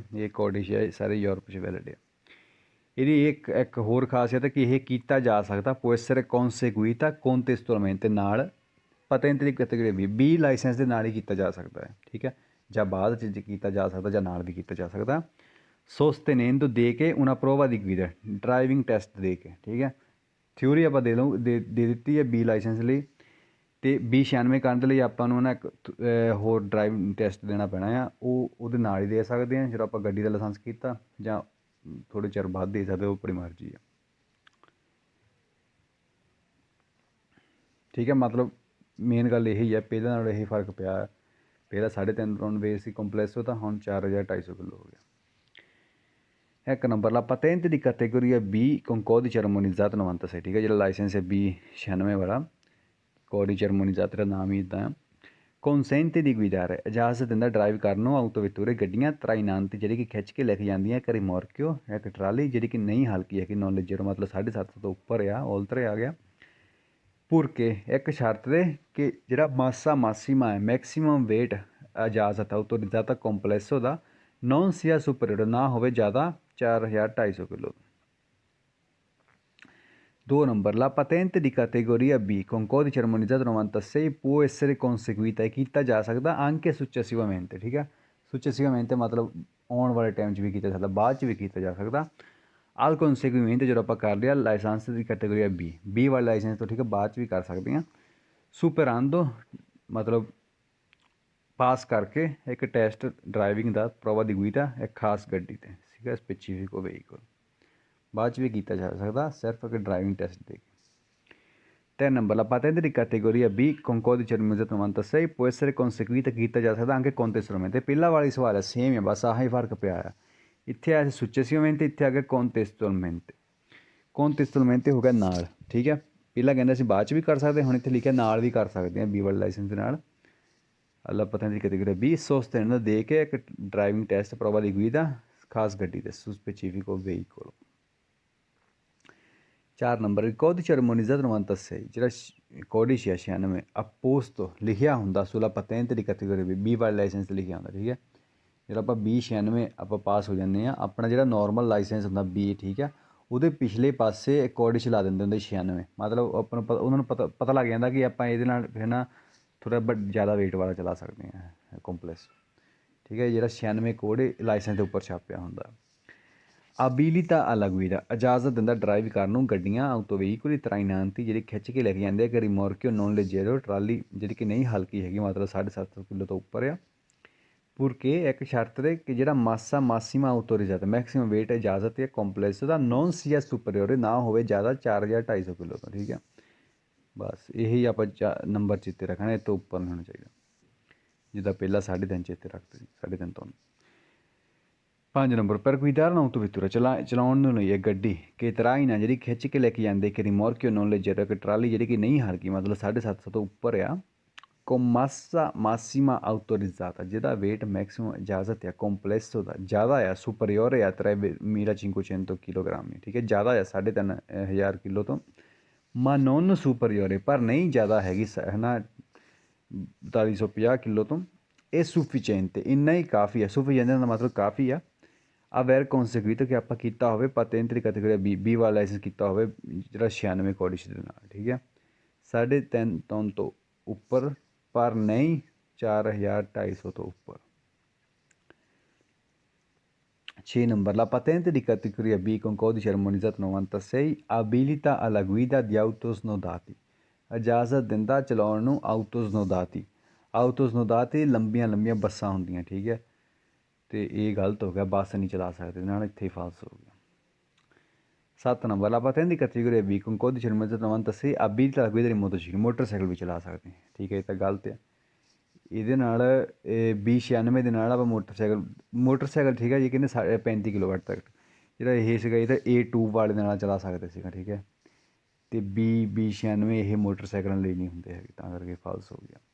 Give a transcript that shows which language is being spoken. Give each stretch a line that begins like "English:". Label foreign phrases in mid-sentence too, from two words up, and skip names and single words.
Punjabi: ਇਹ ਕੋਡਿਸ਼ ਹੈ ਸਾਰੇ ਯੂਰਪ 'ਚ ਵੈਲਿਡ ਆ। ਇਹਦੀ ਇੱਕ ਹੋਰ ਖਾਸੀਅਤ ਹੈ ਕਿ ਇਹ ਕੀਤਾ ਜਾ ਸਕਦਾ ਪੁਐਸਰੇ
Italian: conseguita contestualmente
Punjabi: ਨਾਲ patente ਦੀ categoria B ਲਾਇਸੈਂਸ ਦੇ ਨਾਲ ਹੀ ਕੀਤਾ ਜਾ ਸਕਦਾ ਹੈ ਠੀਕ ਹੈ। ਜਾਂ ਬਾਅਦ 'ਚ ਕੀਤਾ ਜਾ ਸਕਦਾ ਜਾਂ ਨਾਲ ਵੀ ਕੀਤਾ ਜਾ ਸਕਦਾ।
Italian: sostenendo
Punjabi: ਦੇ ਕੇ
Italian: una prova di guida,
Punjabi: ਡਰਾਈਵਿੰਗ ਟੈਸਟ ਦੇ ਕੇ, ਠੀਕ ਹੈ। ਥਿਊਰੀ ਆਪਾਂ ਦੇ ਦਿੱਤੀ ਹੈ ਬੀ ਲਾਇਸੈਂਸ ਲਈ, ਅਤੇ B96 ਕਰਨ ਦੇ ਲਈ ਆਪਾਂ ਨੂੰ ਨਾ ਇੱਕ ਹੋਰ ਡਰਾਈਵਿੰਗ ਟੈਸਟ ਦੇਣਾ ਪੈਣਾ ਆ, ਉਹ ਉਹਦੇ ਨਾਲ ਹੀ ਦੇ ਸਕਦੇ ਹਾਂ ਜਦੋਂ ਆਪਾਂ ਗੱਡੀ ਦਾ ਲਾਇਸੈਂਸ ਕੀਤਾ, ਜਾਂ ਥੋੜ੍ਹੇ ਚਿਰ ਬਾਅਦ ਦੇ ਸਕਦੇ, ਉਹ ਆਪਣੀ ਮਰਜ਼ੀ ਆ, ਠੀਕ ਹੈ। ਮਤਲਬ ਮੇਨ ਗੱਲ ਇਹੀ ਹੈ, ਪਹਿਲਾਂ ਨਾਲ ਇਹ ਫਰਕ ਪਿਆ, ਪਹਿਲਾਂ 3.5 ਟਨ ਵੇਟ ਸੀ ਕੰਪਲੈਸੋ ਤਾਂ ਹੁਣ 4250 ਕਿਲੋ ਹੋ ਗਿਆ। ਇੱਕ ਨੰਬਰ
Italian: ਲਾ patente di categoria B con codice armonizzato 96,
Punjabi: ਠੀਕ ਹੈ। ਜਿਹੜਾ ਲਾਇਸੈਂਸ ਹੈ B96 ਵਾਲਾ,
Italian: codice armonizzato
Punjabi: ਦਾ ਨਾਮ ਹੀ ਇੱਦਾਂ ਆ।
Italian: consente di guidare,
Punjabi: ਇਜਾਜ਼ਤ ਦਿੰਦਾ ਡਰਾਈਵ ਕਰਨ ਨੂੰ autovetture ਗੱਡੀਆਂ trainanti ਜਿਹੜੀ ਕਿ ਖਿੱਚ ਕੇ ਲੈ ਕੇ ਜਾਂਦੀਆਂ, ਇੱਕ rimorchio ਇੱਕ ਟਰਾਲੀ ਜਿਹੜੀ ਕਿ ਨਹੀਂ ਹਲਕੀ ਹੈ ਕਿ
Italian: non leggero,
Punjabi: ਮਤਲਬ 750 ਤੋਂ ਉੱਪਰ ਆ, oltre ਆ ਗਿਆ। purché ਇੱਕ ਸ਼ਰਤ ਦੇ ਕਿ ਜਿਹੜਾ
Italian: massa massima
Punjabi: ਹੈ ਮੈਕਸੀਮਮ ਵੇਟ ਇਜਾਜ਼ਤ
Italian: autorizzata complesso
Punjabi: ਦਾ
Italian: non sia superiore,
Punjabi: ਨਾ ਹੋਵੇ ਜ਼ਿਆਦਾ 4250 ਕਿਲੋ।
Italian: 2 ਨੰਬਰ la patente di categoria B con codice armonizzato 96 può essere conseguita,
Punjabi: ਇਹ ਕੀਤਾ ਜਾ ਸਕਦਾ
Italian: anche successivamente,
Punjabi: ਠੀਕ ਹੈ। successivamente ਮਤਲਬ ਆਉਣ ਵਾਲੇ ਟਾਈਮ 'ਚ ਵੀ ਕੀਤਾ ਜਾ ਸਕਦਾ, ਬਾਅਦ 'ਚ ਵੀ ਕੀਤਾ ਜਾ ਸਕਦਾ।
Italian: al conseguimento
Punjabi: ਜਦੋਂ ਆਪਾਂ ਕਰ ਲਿਆ ਲਾਇਸੈਂਸ ਦੀ ਕੈਟੇਗਰੀ B ਵਾਲੇ ਲਾਇਸੈਂਸ ਤੋਂ, ਠੀਕ ਹੈ, ਬਾਅਦ 'ਚ ਵੀ ਕਰ ਸਕਦੇ ਹਾਂ। superando ਮਤਲਬ ਪਾਸ ਕਰਕੇ ਇੱਕ ਟੈਸਟ ਡਰਾਈਵਿੰਗ ਦਾ
Italian: prova di guida
Punjabi: ਇੱਕ ਖਾਸ ਗੱਡੀ 'ਤੇ, ਠੀਕ ਹੈ,
Italian: specifico veicolo,
Punjabi: ਬਾਅਦ 'ਚ ਵੀ ਕੀਤਾ ਜਾ ਸਕਦਾ, ਸਿਰਫ ਇੱਕ ਡਰਾਈਵਿੰਗ ਟੈਸਟ ਦੇ ਕੇ।
Italian: 3 ਨੰਬਰ la patente di categoria B con codice armonizzato 96 può essere conseguita,
Punjabi: ਕੀਤਾ ਜਾ ਸਕਦਾ
Italian: anche contestualmente।
Punjabi: ਪਹਿਲਾਂ ਵਾਲੀ ਸਵਾਲ ਹੈ ਸੇਮ ਹੈ, ਬਸ ਆਹੀ ਫਰਕ ਪਿਆ ਆ, ਇੱਥੇ ਆਇਆ successivamente, ਇੱਥੇ ਆ ਗਿਆ contestualmente। contestualmente ਹੋ ਗਿਆ ਨਾਲ, ਠੀਕ ਹੈ। ਪਹਿਲਾਂ ਕਹਿੰਦੇ ਅਸੀਂ ਬਾਅਦ 'ਚ ਵੀ ਕਰ ਸਕਦੇ, ਹੁਣ ਇੱਥੇ ਲਿਖਿਆ ਨਾਲ ਵੀ ਕਰ ਸਕਦੇ ਹਾਂ B ਵਾਲੇ ਲਾਇਸੈਂਸ ਦੇ ਨਾਲ।
Italian: alla patente di categoria B sostenendo
Punjabi: ਦੇ ਕੇ ਇੱਕ ਡਰਾਈਵਿੰਗ ਟੈਸਟ
Italian: prova di guida
Punjabi: ਖਾਸ ਗੱਡੀ ਦੇ
Italian: su specifico veicolo।
Punjabi: 4 ਨੰਬਰ
Italian: il codice armonizzato 96,
Punjabi: ਜਿਹੜਾ
Italian: codice 96 apposto
Punjabi: ਲਿਖਿਆ ਹੁੰਦਾ
Italian: sulla patente di categoria B
Punjabi: ਵਾਲੇ ਲਾਇਸੈਂਸ 'ਤੇ ਲਿਖਿਆ ਹੁੰਦਾ, ਠੀਕ ਹੈ। ਜਿਹੜਾ ਆਪਾਂ B96 ਆਪਾਂ ਪਾਸ ਹੋ ਜਾਂਦੇ ਹਾਂ, ਆਪਣਾ ਜਿਹੜਾ ਨੋਰਮਲ ਲਾਇਸੈਂਸ ਹੁੰਦਾ B, ਠੀਕ ਹੈ, ਉਹਦੇ ਪਿਛਲੇ ਪਾਸੇ codice ਲਾ ਦਿੰਦੇ ਹੁੰਦੇ 96, ਮਤਲਬ ਆਪਾਂ ਨੂੰ ਉਹਨਾਂ ਨੂੰ ਪਤਾ ਲੱਗ ਜਾਂਦਾ ਕਿ ਆਪਾਂ ਇਹਦੇ ਨਾਲ ਫਿਰ ਨਾ ਥੋੜ੍ਹਾ ਜ਼ਿਆਦਾ ਵੇਟ ਵਾਲਾ ਚਲਾ ਸਕਦੇ ਹਾਂ ਕੰਪਲੈਕਸ, ਠੀਕ ਹੈ। ਜਿਹੜਾ 96 ਕੋਡ ਲਾਇਸੈਂਸ ਦੇ ਉੱਪਰ ਛਾਪਿਆ ਹੁੰਦਾ।
Italian: abilità alla guida,
Punjabi: ਇਜਾਜ਼ਤ ਦਿੰਦਾ ਡਰਾਈਵ ਕਰਨ ਨੂੰ ਗੱਡੀਆਂ
Italian: autoveicoli trainanti
Punjabi: ਜਿਹੜੀ ਖਿੱਚ ਕੇ ਲੈ ਕੇ ਜਾਂਦੇ, ਕਿ
Italian: rimorchio non leggero
Punjabi: ਟਰਾਲੀ ਜਿਹੜੀ ਕਿ ਨਹੀਂ ਹਲਕੀ ਹੈਗੀ, ਮਤਲਬ 750 ਕਿਲੋ ਤੋਂ ਉੱਪਰ ਆ। purché ਇੱਕ ਸ਼ਰਤ ਦੇ ਕਿ ਜਿਹੜਾ
Italian: massa massima autorizzata
Punjabi: ਮੈਕਸੀਮਮ ਵੇਟ ਇਜਾਜ਼ਤ ਹੈ ਕੰਪਲੈਕਸ ਦਾ
Italian: non sia superiore,
Punjabi: ਨਾ ਹੋਵੇ ਜ਼ਿਆਦਾ 4250 ਕਿਲੋ ਤੋਂ, ਠੀਕ ਹੈ। ਬਸ ਇਹੀ ਆਪਾਂ ਨੰਬਰ ਚੇਤੇ ਰੱਖਣਾ, ਇਹ ਤੋਂ ਉੱਪਰ ਨਹੀਂ ਹੋਣਾ ਚਾਹੀਦਾ, ਜਿੱਦਾਂ ਪਹਿਲਾਂ 3.5 ਚੇਤੇ ਰੱਖਦੇ ਸੀ, 3.5 ਤੋਂ।
Italian: 5 ਨੰਬਰ per guidare un'autovettura,
Punjabi: ਚਲਾਉਣ ਨੂੰ ਲਈ ਇਹ ਗੱਡੀ ਕਿ traina ਜਿਹੜੀ ਖਿੱਚ ਕੇ ਲੈ ਕੇ ਜਾਂਦੇ, ਕਿ
Italian: rimorchio non leggero
Punjabi: ਕਿ ਟਰਾਲੀ ਜਿਹੜੀ ਕਿ ਨਹੀਂ ਹਲਕੀ, ਮਤਲਬ 750 ਤੋਂ ਉੱਪਰ ਆ।
Italian: con massa massima autorizzata,
Punjabi: ਜਿਹਦਾ ਵੇਟ ਮੈਕਸੀਮਮ ਇਜਾਜ਼ਤ ਆ ਕੰਪਲੈਸੋ ਦਾ ਜ਼ਿਆਦਾ ਆ,
Italian: superiore a 3500
Punjabi: ਕਿਲੋਗ੍ਰਾਮ, ਠੀਕ ਹੈ, ਜ਼ਿਆਦਾ ਆ 3500 ਕਿਲੋ ਤੋਂ।
Italian: ma non superiore,
Punjabi: ਪਰ ਨਹੀਂ ਜ਼ਿਆਦਾ ਹੈਗੀ ਹੈ ਨਾ 4250 ਕਿਲੋ ਤੋਂ। ਇਹ sufficiente, ਇੰਨਾ ਹੀ ਕਾਫੀ ਹੈ, sufficiente ਦਾ ਮਤਲਬ ਕਾਫੀ ਆ।
Italian: aver conseguito
Punjabi: ਕਿ ਆਪਾਂ ਕੀਤਾ ਹੋਵੇ patente ਦੀ ਕੈਟੇਗਰੀ B ਵਾਲਾ ਲਾਇਸੈਂਸ ਕੀਤਾ ਹੋਵੇ, ਜਿਹੜਾ 96 codice ਦੇ ਨਾਲ, ਠੀਕ ਹੈ, 3.5 ਟਨ ਤੋਂ ਉੱਪਰ, ਪਰ ਨਹੀਂ 4250 ਤੋਂ ਉੱਪਰ।
Italian: 6 ਨੰਬਰ la patente di categoria B con codice armonizzato 96 abilita alla guida di auto snodati,
Punjabi: ਇਜਾਜ਼ਤ ਦਿੰਦਾ ਚਲਾਉਣ ਨੂੰ
Italian: auto snodati। auto snodati
Punjabi: ਲੰਬੀਆਂ ਬੱਸਾਂ ਹੁੰਦੀਆਂ, ਠੀਕ ਹੈ, ਅਤੇ ਇਹ ਗਲਤ ਹੋ ਗਿਆ, ਬੱਸ ਨਹੀਂ ਚਲਾ ਸਕਦੇ, ਨਾਲ ਇੱਥੇ ਫਾਲਸ ਹੋ ਗਿਆ।
Italian: 7 ਨੰਬਰ la patente di categoria B con codice armonizzato 96 abilita alla guida di motociclo,
Punjabi: ਮੋਟਰਸਾਈਕਲ ਵੀ ਚਲਾ ਸਕਦੇ, ਠੀਕ ਹੈ, ਇਹ ਤਾਂ ਗਲਤ ਹੈ। ਇਹਦੇ ਨਾਲ B96 ਦੇ ਨਾਲ ਆਪਾਂ ਮੋਟਰਸਾਈਕਲ ਠੀਕ ਹੈ ਜੀ, ਕਹਿੰਦੇ 35 ਕਿਲੋਵਾਟ ਤੱਕ, ਜਿਹੜਾ ਇਹ ਸੀਗਾ ਇਹ ਤਾਂ A2 ਵਾਲੇ ਦੇ ਨਾਲ ਚਲਾ ਸਕਦੇ ਸੀਗਾ, ਠੀਕ ਹੈ, ਅਤੇ B96 ਇਹ ਮੋਟਰਸਾਈਕਲਾਂ ਲਈ ਨਹੀਂ ਹੁੰਦੇ ਹੈਗੇ, ਤਾਂ ਕਰਕੇ ਫਾਲਸ ਹੋ ਗਿਆ।